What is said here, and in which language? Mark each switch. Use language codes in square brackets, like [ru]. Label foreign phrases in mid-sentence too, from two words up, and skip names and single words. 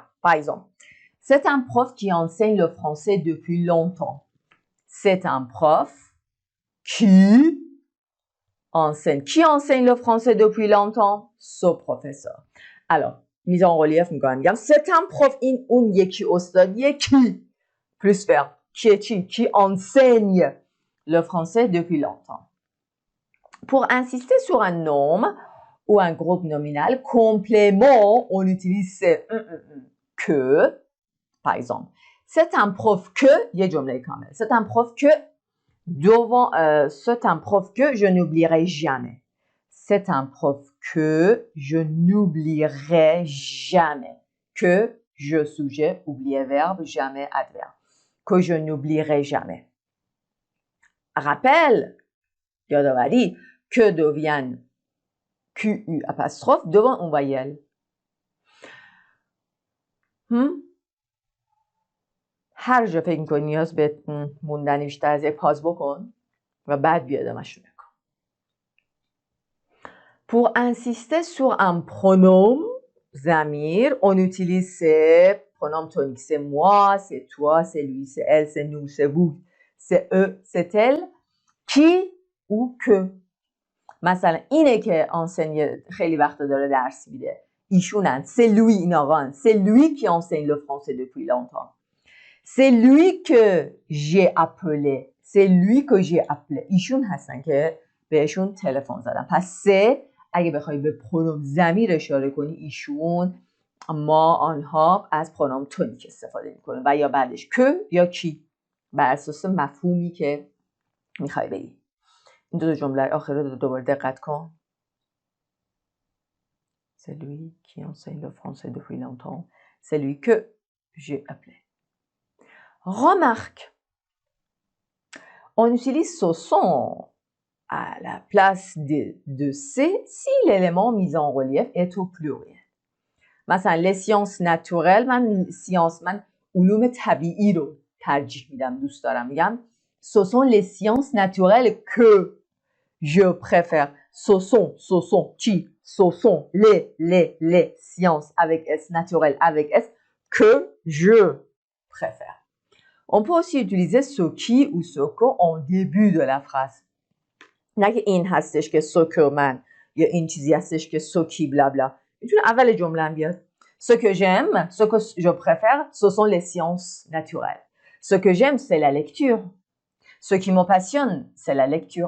[fr] Par exemple, c'est un prof qui enseigne le français depuis longtemps. C'est un prof qui enseigne. Qui enseigne le français depuis longtemps? Ce professeur. Alors, mise en relief میگم c'est un prof [fa] این اون یکی استادیه [fr] qui plus verbe qui enseigne le français depuis longtemps. Pour insister sur un nom ou un groupe nominal complément, on utilise que. Par exemple, c'est un prof que [fa] یه جمله کامل. [fr] C'est un prof que c'est un prof que je n'oublierai jamais. C'est un prof que je n'oublierai jamais. Que je sujet, oublier verbe, jamais adverbe. Que je n'oublierai jamais. Rappel, یادآوری que devienne QU apostrophe devant une voyelle. [fa] هر جا فکر می‌کنی نیاز به موندن بیشتر از یک پاز بکن و بعد بیا ادامه‌ش رو بکن. [fr] Pour insister sur un pronom ضمیر on utilise c'est pronom tonique. C'est moi, c'est toi, c'est lui, c'est elle, c'est nous, c'est vous, c'est eux, c'est elle, qui ou que. [fa] مثلا اینه که آنسن خیلی وقت داره درس میده، ایشونن، [fr] c'est lui [fa] این آقان، [fr] c'est lui qui enseigne le français depuis longtemps. C'est lui que j'ai appelé. C'est lui que j'ai appelé. [fa] ایشون هستن که بهشون تلفن زدم. پس سه اگه بخوای به پرونوم ضمیر اشاره کنی ایشون، ما آنها از پرونوم تونیک استفاده میکنیم و یا بعدش که یا کی بر اساس مفهومی که میخوای بگی. این دو جمله آخر رو دوباره دقت کن. [fr] C'est lui qui enseigne le français depuis longtemps. C'est lui que j'ai appelé. Remarque. On utilise ce son à la place de c'est si l'élément mis en relief est au pluriel. [fa] مثلا [fr] les sciences naturelles [fa] من علوم طبیعی رو ترجیح میدم، دوست دارم، میگم [fr] ce sont les sciences naturelles que je préfère. Ce sont qui? Ce sont les sciences avec S, naturelles avec S, que je préfère. On peut aussi utiliser ce qui ou ce que en début de la phrase. [fa] نه که این هستش که [fr] ce que [fa] من یا این چیزی هستش که [fr] ce qui [fa] bla bla. میتونه اول جمله هم بیاد. [fr] Ce que j'aime, ce que je préfère, ce sont les sciences naturelles. Ce que j'aime, c'est la lecture. Ce qui me passionne, c'est la lecture.